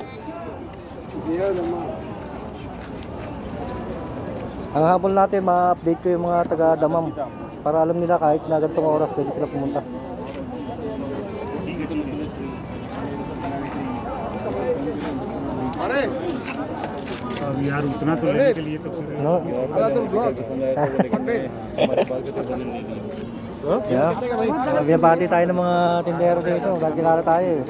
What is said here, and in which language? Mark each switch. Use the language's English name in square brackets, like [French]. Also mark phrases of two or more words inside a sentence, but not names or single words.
[Filipino] Ang habol natin, ma-update ko yung mga taga Damam para alam nila kahit na ganitong oras pwede sila pumunta. [Hindi] यार उतना तो लेने के लिए तो [English] No? Yeah. [Filipino] Binabati tayo ng mga tindero dito dahil kilala tayo.